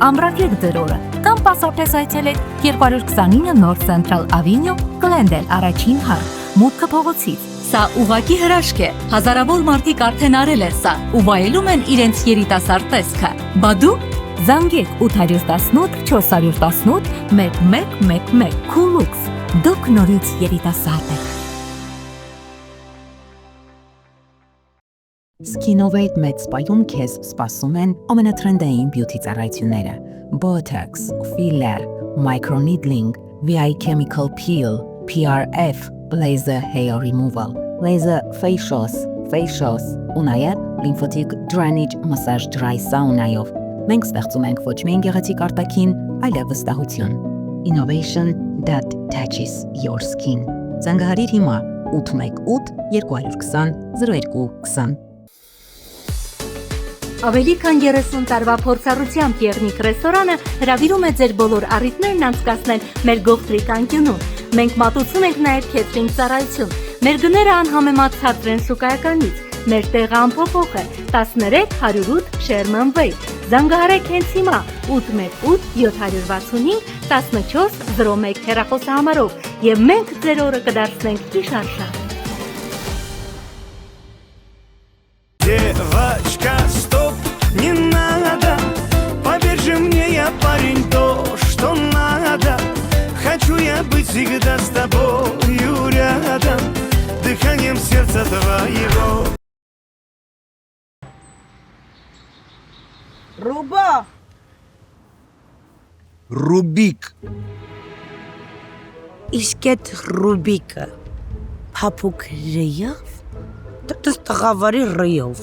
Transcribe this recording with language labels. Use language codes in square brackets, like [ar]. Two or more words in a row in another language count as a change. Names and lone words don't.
[hy] ամրագրեք ձեր օրը։ Կամ պասապրես այցելեք 229 North Central Avenue, Glendale, առաջին հարկ, մուտքը փողոցից։ Սա ուղակի հրաշք է։ Հազարավոր մարդիկ արդեն արել են սա ու վայելում են իրենց երիտասարդ տեսքը։ Բա դու զանգեք 818 418 1111 Coolux։ Դուք նորից երիտասարդ եք։ Skinnovate Med Spa-ում քեզ սպասում են ամենատրենդային բյութի ծառայությունները՝ [en] Botox, filler, microneedling, VI chemical peel, PRF, laser hair removal, laser facials, [hy] ու նաև [en] lymphatic drainage massage dry sauna-ով։ [hy] Մենք ստեղծում ենք ոչ միայն գեղեցիկ արտաքին, այլև վստահություն։ [en] Innovation that touches your skin։ [hy] Զանգահարիր հիմա 818 220 0220։ Ավելի քան 30 տարվա փորձառությամբ Եղնիկ ռեստորանը հրավիրում է ձեր բոլոր առիթներն անցկացնել մեր գողտրիկ անկյունում։ Մենք մատուցում ենք նաև քեթրինգ ծառայություն։ Մեր գները անհամեմատ ցածր են շուկայականից։ Մեր տեղը անփոփոխ է 13 108 Sherman Way։ Զանգահարեք հենց հիմա 818 765 1401 հեռախոսահամարով եւ մենք ձեր օրը կդարձնենք ճիշտ։ [ru] Девочка, стоп, не надо. Поверь же мне, я парень, то, что надо. Хочу я быть всегда с тобою рядом. дыханием сердца твоего. [hy] Ռուբա, Ռուբիկ։ իսկ այդ Ռուբիկը փափուկ ռեյով, դες տղավարի ռեյով։